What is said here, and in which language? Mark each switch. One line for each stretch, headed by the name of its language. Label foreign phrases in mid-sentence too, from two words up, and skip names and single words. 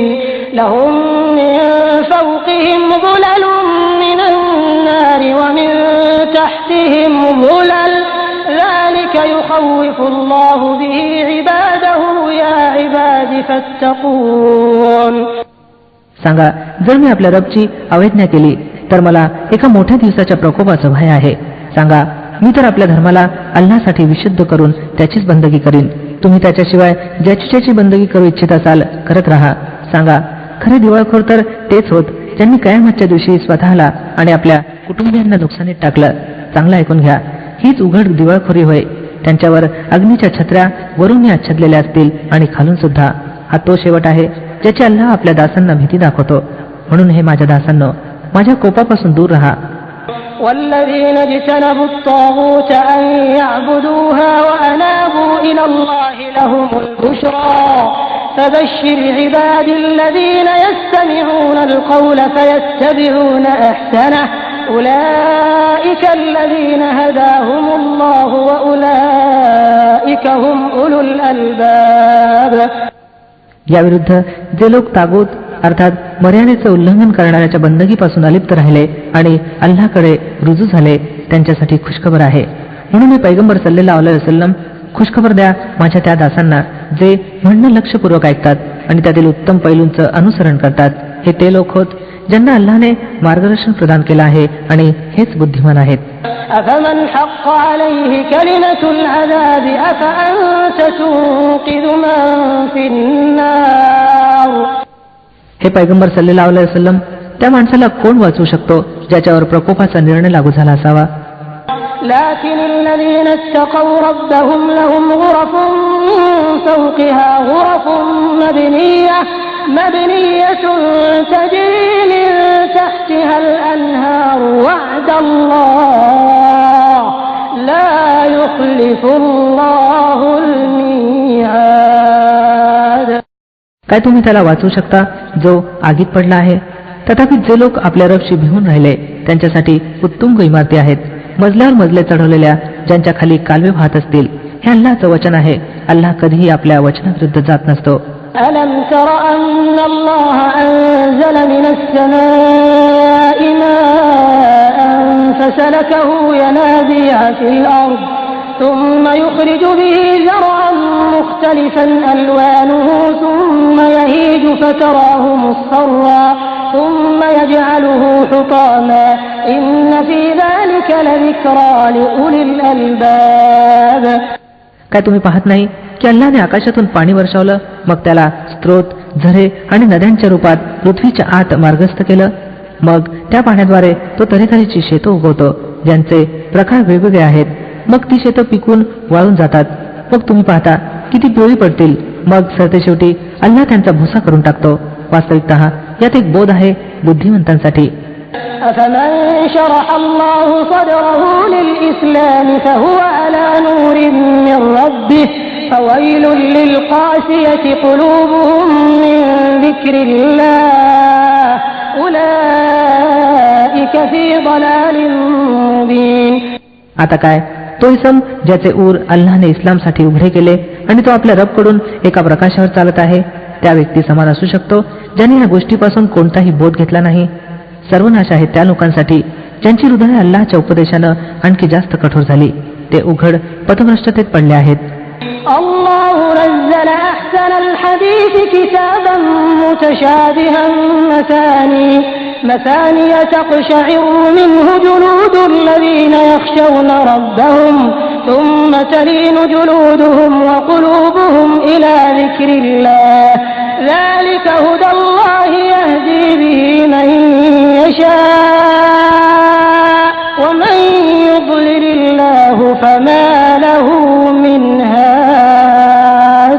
Arabic: لَهُم مِّن فَوْقِهِمْ ظُلَلٌ مِّنَ النَّارِ وَمِن تَحْتِهِمْ ظُلَلٌ ذَلِكَ يُخَوِّفُ اللَّهُ بِهِ عِبَادَهُ يَا عِبَادِ فَاتَّقُونِ.
Marathi: सांगा, जर मी आपल्या रबची अवज्ञा केली तर मला एका मोठ्या दिवसाच्या प्रकोपाचं भय आहे. सांगा, मी तर आपल्या धर्माला अल्लाहसाठी विशुद्ध करून त्याचीच बंदगी करीन. तुम्ही त्याच्याशिवाय ज्याची बंदगी करू इच्छित असाल करत राहा. सांगा, खरे दिवाळखोर तर तेच होत ज्यांनी कयामतच्या दिवशी स्वतःला आणि आपल्या कुटुंबियांना नुकसानीत टाकलं. चांगलं ऐकून घ्या, हीच उघड दिवाळखोरी होय. त्यांच्यावर अग्नीच्या छत्र्या वरून आच्छादलेल्या असतील आणि खालून सुद्धा. हा तो शेवट आहे ज्याची अल्लाह आपल्या दासांना भीती दाखवतो. म्हणून हे माझ्या दासांनो, माझ्या कोपापासून दूर राहा.
Arabic: والذين اجتنبوا الطاغوت أن يعبدوها وأنابوا إلى الله لهم البشرى فبشر عبادي الذين يستمعون القول فيتبعون أحسنه أولئك الذين هداهم الله وأولئك هم أولو الألباب.
Marathi: याविरुद्ध जे लोक तागूत अर्थात मर्यादेचं उल्लंघन करणाऱ्याच्या बंदगीपासून अलिप्त राहिले आणि अल्लाहकडे रुजू झाले त्यांच्यासाठी खुशखबर आहे. म्हणून हे पैगंबर
Arabic: صلى الله عليه وسلم,
Marathi: खुशखबर द्या माझ्या त्या दासांना जे म्हणणं लक्षपूर्वक ऐकतात आणि त्यातील उत्तम पैलूंचं अनुसरण करतात. हे ते लोक होत ज्यांना अल्लाहने मार्गदर्शन प्रदान केलं आहे आणि हेच बुद्धिमान आहेत.
Arabic: أفمن حق عليه كلمة العذاب أفأنت تنقذ من في النار.
Marathi: हे पैगंबर
Arabic: صلى الله عليه وسلم,
Marathi: त्या माणसाला कोण वाचवू शकतो ज्याच्यावर प्रकोपाचा निर्णय लागू झाला असावा.
Arabic: لكن الذين اتقوا ربهم لهم غرف من فوقها غرف مبنية تجري من تحتها الأنهار وعد الله لا يخلف الله الميعاد.
Marathi: काय तुम्ही त्याला वाचवू शकता जो आगीत पडला आहे? तथापि जे लोक आपल्या रबशी भिवून राहिले त्यांच्यासाठी उत्तुंग इमारती आहेत, मजल्यावर मजले चढवलेल्या, ज्यांच्या खाली कालवे वाहत असतील. हे अल्लाहचं वचन आहे. अल्लाह कधीही आपल्या वचनाविरुद्ध जात नसतो.
Arabic: ألم تر أن الله أنزل من السماء ماء فسلكه ينابيع في الأرض ثم يخرج به زرعا مختلفا ألوانه ثم يهيج فتراه مصفرا ثم يجعله حطاما إن في ذلك لذكرى لأولي الألباب.
Marathi: काय तुम्ही पाहत नाही की अल्लाने आकाशातून पाणी वर्षावलं, मग त्याला स्त्रोत, झरे आणि नद्यांच्या रूपात पृथ्वीच्या आत मार्गस्थ केलं. मग त्या पाण्याद्वारे तो तऱ्हेतऱ्हेची शेतं उगवतो ज्यांचे प्रकार वेगवेगळे आहेत. मग ती शेतं पिकून वाळून जातात. मग तुम्ही पाहता की ती पिवळी पडतील. मग सरतेशेवटी अल्लाह त्यांचा भुसा करून टाकतो. वास्तविकतः यात एक बोध आहे बुद्धिमंतांसाठी.
Arabic: أفمن شرح الله صدره للإسلام فهو على نور من ربه فويل للقاسية قلوبهم من ذكر الله أولئك في ضلال مبين.
Marathi: आता काय, तो इसम ज्याचे ऊर अल्लाहने इस्लामसाठी उघडे केले आणि तो आपल्या रबकडून एका प्रकाशावर चालत आहे, त्या व्यक्ती समान असू शकतो ज्यांनी या गोष्टीपासून कोणताही बोध घेतला नाही. सर्वनाश आहे त्या लोकांसाठी ज्यांची हृदय अल्लाहच्या उपदेशानं आणखी जास्त कठोर झाली. ते उघड पथभ्रष्टतेत पडले आहेत.
Arabic: الله نزل أحسن الحديث كتابا متشابها مثاني تقشعر منه جلود الذين يخشون ربهم ثم تلين جلودهم وقلوبهم إلى ذكر الله ذلك هدى الله يهدي به من يشاء ومن يضلل الله فما له من هاد.